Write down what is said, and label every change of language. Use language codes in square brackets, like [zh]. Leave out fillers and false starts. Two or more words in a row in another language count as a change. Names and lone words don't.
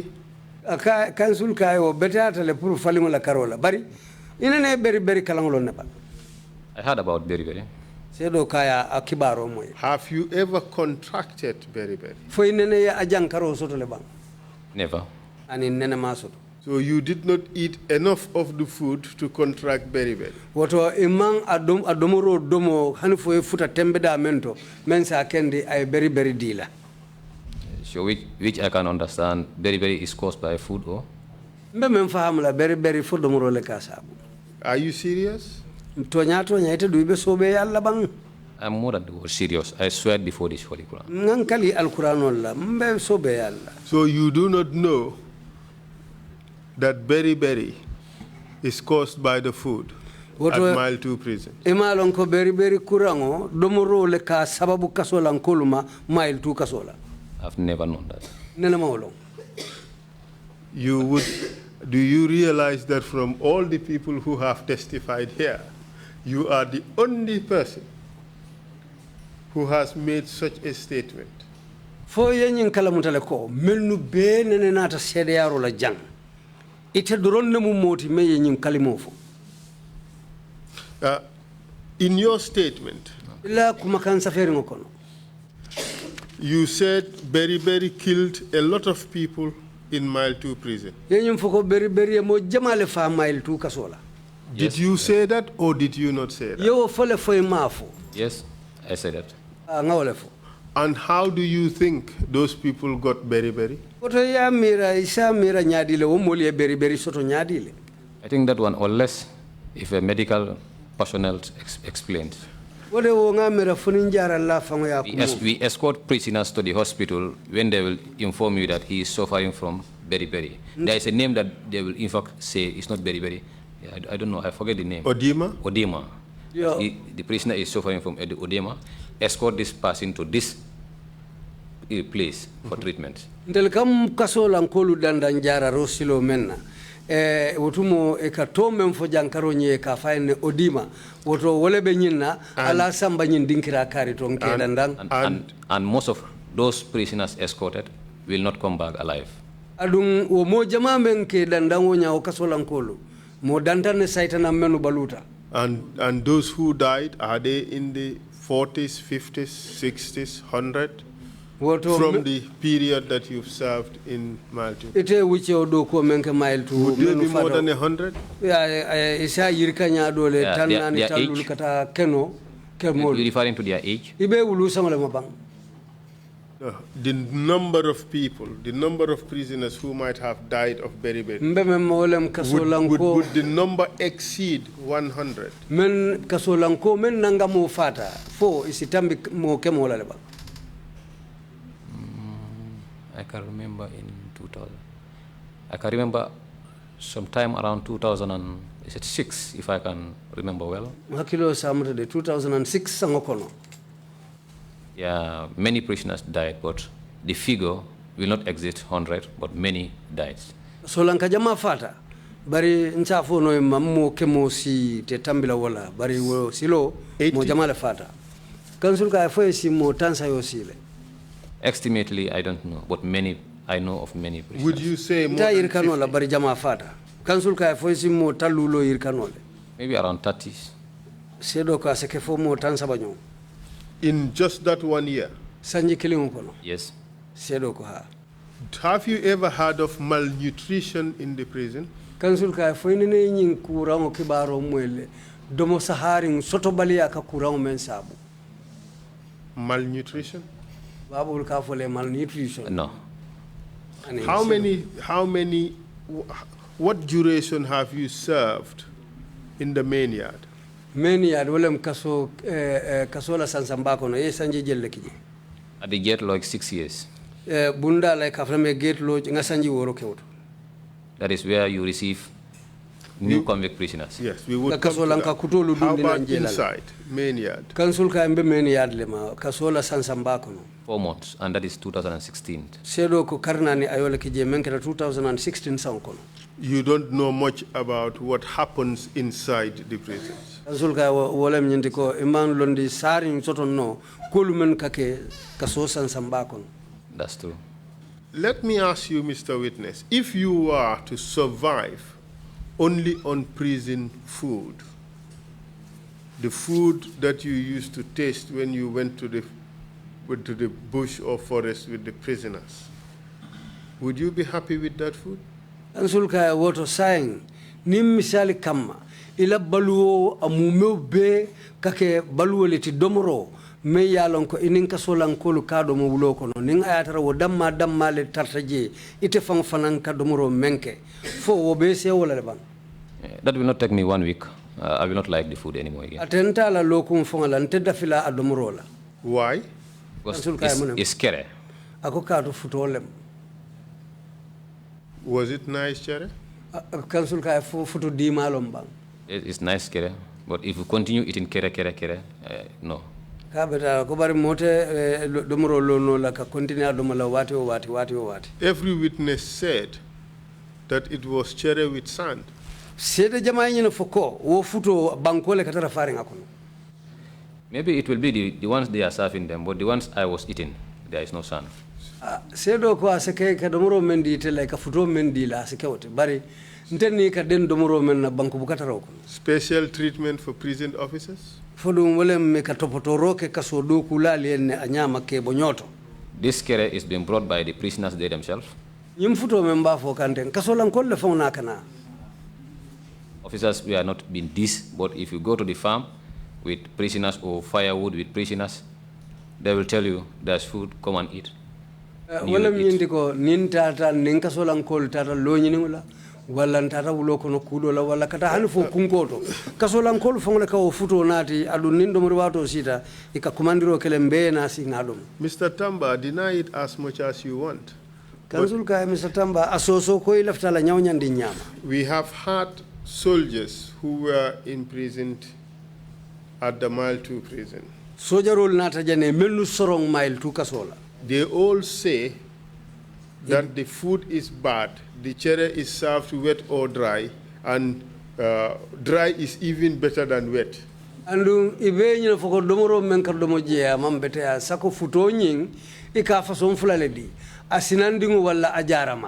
[en] I heard about berry. Have you ever contracted berry? Never. So you did not eat enough of the food to contract beriberi. [man] Woto imang adomoro domo hanfo e futa tembe da mento mensa kendi ay beriberi dila. [en] So which I can understand, beriberi is caused by food or? [man] Mbe men faham la beriberi fo domoro le kasabu. [en] Are you serious? [man] Tonya ite duibe sobe yalla bang. [en] I'm more than serious. I swear before this Holy Quran. [man] Ngankali al-Quran la mbe sobe yalla. [en] So you do not know that beriberi is caused by the food at Mile 2 prison. [man] Imalon ko beriberi kurango domoro le ka sababu kasola nkoluma Mile 2 kasola. [en] I've never known that. [man] Nena mawlo. [en] Do you realize that from all the people who have testified here, you are the only person who has made such a statement? [man] Fo yenyin kala mutale ko melnu be nene nata sede yaro la jang. Ite doron ne mu moti me yenyin kalimo fo. [en] In your statement, [man] Ila kuma kan safari ngokono. [en] you said beriberi killed a lot of people in Mile 2 prison. [man] Yenyin foko beriberi mo jamale fa Mile 2 kasola. [en] Did you say that or did you not say that? [man] Yo fole foy mafo. [en] Yes, I said that. [man] Ngawle fo. [en] And how do you think those people got beriberi? [man] Oto ya mira isa mira nyadile wo moli beriberi soto nyadile. [en] I think that one, unless if a medical personnel explains. [man] Wode wo ngamira funin jara la fango ya [en] We escort prisoners to the hospital when they will inform you that he is suffering from beriberi. There is a name that they will in fact say it's not beriberi. Yeah, I don't know, I forget the name. Odema? Odema. Yeah. The prisoner is suffering from odema. Escort this person to this place for treatment. [man] Ndel kam kasola nkolu dandan jara rosilo menna. Wotumo e ka to men fo jankaro nye ka fayne odima woto wole be nyinna ala samba nyin dinkira kari to nke dandan [en] And most of those prisoners escorted will not come back alive. [man] adun wo mo jama men ke dandan wo nya o kasola nkolu mo dantan saitana menu baluta. [en] And those who died, are they in the 40s, 50s, 60s, 100? From the period that you've served in Mile 2? [man] Ite wiche odo ko menke Mile 2. [en] Would there be more than 100? Yeah, [man] isa yirkanya dole tan nani talul kata keno kemol. [en] You're referring to their age? [man] Ibe wulu samale mabang. [en] The number of people, the number of prisoners who might have died of beriberi, would the number exceed 100? [man] Men kasolanko men nanga mo fata fo isitambi mo kemola leba. [en] I can remember in 2000. I can remember sometime around 2006, if I can remember well. [man] Hakilo samre de 2006 sangokono. [en] Yeah, many prisoners died, but the figure will not exceed 100, but many died. [man] Solanka jama fata. Bari nchafo no mammo kemo si te tambila wala. Bari wo silo mo jama le fata. Kansul ka fo si mo tansa yo sile. [en] Estimately, I don't know, but many, I know of many prisoners. Would you say more than than 50? [man] Bari jama fata. Kansul ka fo si mo talulo irkanole. [en] Maybe around 30. [man] Sedo ka seke fo mo tansa banyo. [en] In just that 1 year? [man] Sanji kilimu kono. [en] Yes. [man] Sedo ko ha. [en] Have you ever heard of malnutrition in the prison? [man] Kansul ka fo ni ne nyin kurango kibaro mwele. Domo sahari soto balia ka kurango mensabu. [en] Malnutrition? [man] Babul ka fo le malnutrition. [en] No. What duration have you served in the main yard? Main yard [man] wolem kaso kasola sansambako no ye sanje jelle kiji. [en] At the gate like 6 years. [man] Bunda [en] like aframe gate lodge [man] nga sanji woro kewto. [en] That is where you receive new convict prisoners. Yes, we would come to that. How about inside, main yard? [man] Kansul ka mbe [en] main yard [man] lema kasola sansambako no. [en] 4 months, and that is 2016. [man] Sedo ko karnani ayole kije menketa 2016 sankono. [en] You don't know much about what happens inside the prisons. [man] Kansul ka wolem nyindi ko iman londi sari soton no kolumen kake kaso sansambako. [en] That's true. Let me ask you, Mr. Witness, if you were to survive only on prison food, the food that you used to taste when you went to the bush or forest with the prisoners, would you be happy with that food? [man] Ansulka woto saying nim misali kama ila baluo amumeu be kake baluo leti domoro me yalon ko inin kasolan kolu kado mo wulo kono nin ayatara wo damma le tartaje ite fang fanan ka domoro menke fo wo be se wala le ban. [en] That will not take me 1 week. I will not like the food anymore again. [man] Atenta la lokum fongala nteda fila adomoro la. [en] Why? Because it's Kerr. [man] Ako kado futolem. [en] Was it nice, Chere? [man] Council ka futu di malom bang. [en] It's nice Kerr, but if you continue eating Kerr, no. [man] Ka beta ko bari mote domoro lo no la ka continue domola wati. [en] Every witness said that it was Chere with sand. [man] Sede jama nyina foko wo futo bankole katara faringa kono. [en] Maybe it will be the ones they are serving them, but the ones I was eating, there is no sand. [man] Sedo ko asake ka domoro mendi tele ka futo mendi la asake wote bari ntenni ka den domoro men na banku bukatara ko. [en] Special treatment for prison officers? [man] Fodum wole me ka topotoro ke kaso do kulali en anyama ke bonyoto. [en] This Kerr is being brought by the prisoners they themselves. [man] Nyim futo memba fo kanten kaso lan kolle fona kana. [en] Officers, we are not being this, but if you go to the farm with prisoners or firewood with prisoners, they will tell you there's food, come and eat. [man] Wala mindiko nin tata nin kaso lan kol tata lo nyiningula wala tata wulo kono kudo la wala kata hani fo kunkoto kaso lan kol fongle ka o futo nati adu nin do wato sita ika komandiro kelembe na si ngadum. [en] Mr. Tamba, deny it as much as you want. [man] Council ka Mr. Tamba asoso ko ilafta la nyawnyandi nyama. [en] We have had soldiers who were imprisoned at the Mile 2 prison. [man] Sojarol nata jane menu sorong Mile 2 kasola. [en] They all say that the food is bad, the Chere is served wet or dry, and dry is even better than wet. [man] Andu ibe nyina foko domoro men kar domo jeya mambete ya sako futo nying ika fason fulale di asinandingu wala ajarama.